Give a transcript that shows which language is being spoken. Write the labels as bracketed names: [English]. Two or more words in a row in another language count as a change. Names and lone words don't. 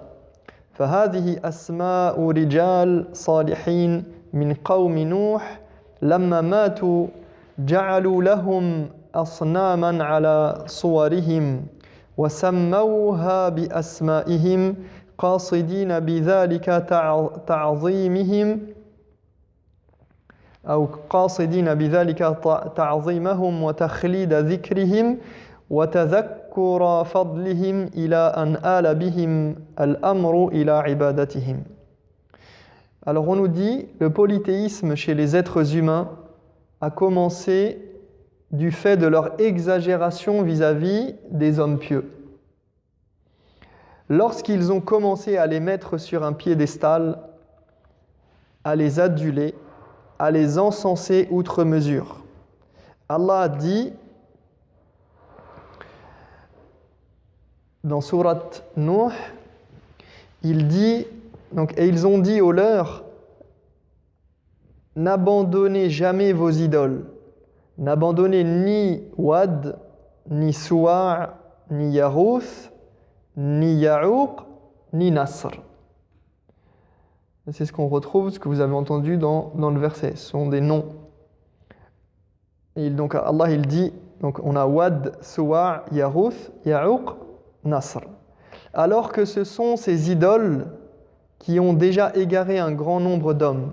[Arabic] فهذه أسماء رجال صالحين من قوم نوح لما ماتوا جعلوا لهم أصناما على صورهم وسموها بأسمائهم قاصدين بذلك تعظيمهم أو قاصدين بذلك تعظيمهم وتخليد ذكرهم وتذكر فضلهم إلى أن آل بهم الأمر إلى عبادتهم. [French] Alors on nous dit, le polythéisme chez les êtres humains a commencé du fait de leur exagération vis-à-vis des hommes pieux. Lorsqu'ils ont commencé à les mettre sur un piédestal, à les aduler, à les encenser outre mesure. Allah a dit dans sourate Nuh, il dit donc, et ils ont dit aux leurs: n'abandonnez jamais vos idoles, n'abandonnez ni Wad, ni Suwa', ni Yarouth, ni Ya'uq, ni Nasr. C'est ce qu'on retrouve, ce que vous avez entendu dans le verset. Ce sont des noms. Et donc Allah il dit, donc on a Wad, Suwa', Yarouth, Ya'uq, Nasr. Alors que ce sont ces idoles qui ont déjà égaré un grand nombre d'hommes.